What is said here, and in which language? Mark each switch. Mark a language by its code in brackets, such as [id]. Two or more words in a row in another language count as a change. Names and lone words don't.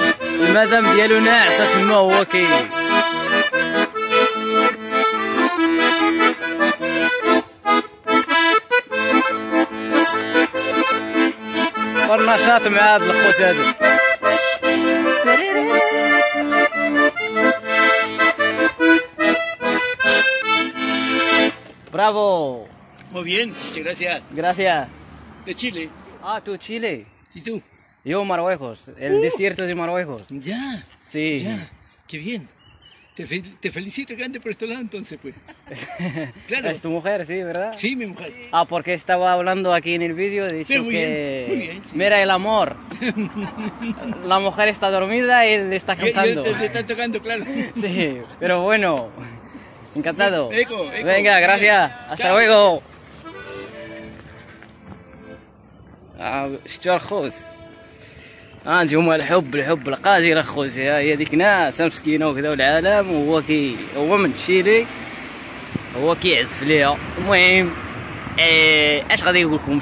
[ar] المدام ديالو ناعسه تما هو كاين. والنشاط مع هاد الخوت هادو. برافو. [es] Muy bien, muchas gracias. Gracias. De Chile. Ah, tú Chile. ¿Y tú? Yo Marruecos, el desierto de Marruecos. Ya. Sí. Ya. Qué bien. Te felicito que ande por este lado entonces, pues. Claro. Es tu mujer, sí, ¿verdad? Sí, mi mujer. Ah, porque estaba hablando aquí en el vídeo, he dicho Sí, muy que bien, sí. mira el amor. La mujer está dormida y él está cantando. Te están tocando, claro. Sí, pero bueno, encantado. Eco. Venga, gracias. Hasta Chao. luego. [ar] شتو الخوت. انت هما الحب القاتل اخوتي. هي ديك ناس مسكينه وكذا والعالم وهو هو من تشيلي هو كيعزف ليها. المهم اش غادي نقول لكم.